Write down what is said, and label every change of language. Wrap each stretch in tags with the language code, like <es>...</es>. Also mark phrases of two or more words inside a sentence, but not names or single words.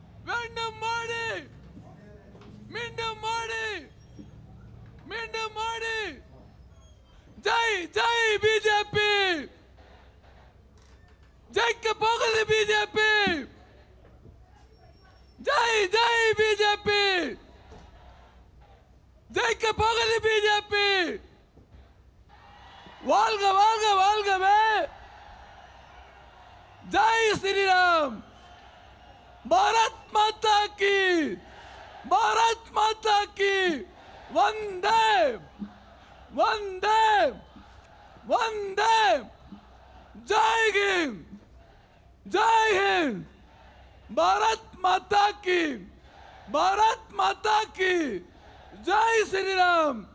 <ta>மீண்டும் மோடி மீண்டும் மோடி மீண்டும் மோடி</ta> <hi>जय जय</hi> <ta>பிஜேபி ஜெயிக்க போகுது பிஜேபி</ta> <hi>जय जय</hi> <ta>பிஜேபி ஜெயிக்க போகுது பிஜேபி வாழ்க வாழ்க வாழ்கவே</ta> <hi>जय श्री राम भारत माता की वंदे वंदे वंदे जय हिंद भारत माता की जय श्री राम।</hi>